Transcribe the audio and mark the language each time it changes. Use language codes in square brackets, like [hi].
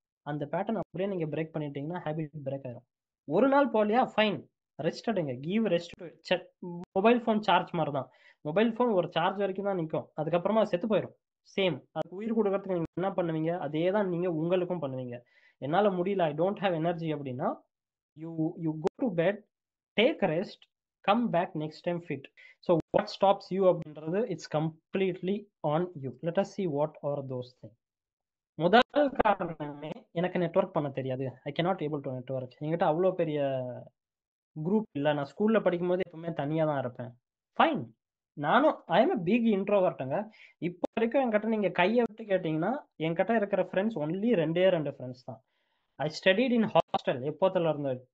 [ta] அந்த பேட்டர்ன் அப்படியே நீங்கள் பிரேக் பண்ணிட்டீங்கன்னா ஹேபிட் பிரேக் ஆயிரும். ஒரு நாள் போகலையா, ஃபைன், ரெஸ்ட் எடுங்க, [en] Give rest to. [ta] Mobile phone charge மாதிரி தான். மொபைல் ஃபோன் ஒரு சார்ஜ் வரைக்கும் தான் நிற்கும், அதுக்கப்புறமா செத்து போயிடும். சேம், அதுக்கு உயிர் கொடுக்கறதுக்கு நீங்கள் என்ன பண்ணுவீங்க, அதே தான் நீங்கள் உங்களுக்கும் பண்ணுவீங்க. என்னால் முடியல, [en] I don't have energy [ta] அப்படின்னா [en] you go to bed, take a rest, come back next time fit. So what stops you [ta] அப்படின்றது [en] it's completely on you. Let us see what are those things. [ta] முதல் காரணமே எனக்கு network பண்ண தெரியாது, [en] I cannot able to network. [ta] என்கிட்ட அவ்வளோ பெரிய group இல்லை, நான் ஸ்கூல்ல படிக்கும் போது எப்பவுமே தனியாக தான் இருப்பேன். ஃபைன், நானும் [en] I am a big introvert- [ta] ங்க. இப்போ வரைக்கும் என்கிட்ட நீங்க கையை விட்டு கேட்டீங்கன்னா என்கிட்ட இருக்கிற ஃப்ரெண்ட்ஸ் ஒன்லி 2 ஃப்ரெண்ட்ஸ் தான். [en] I studied in hostel [ta] எப்போத்துல இருந்து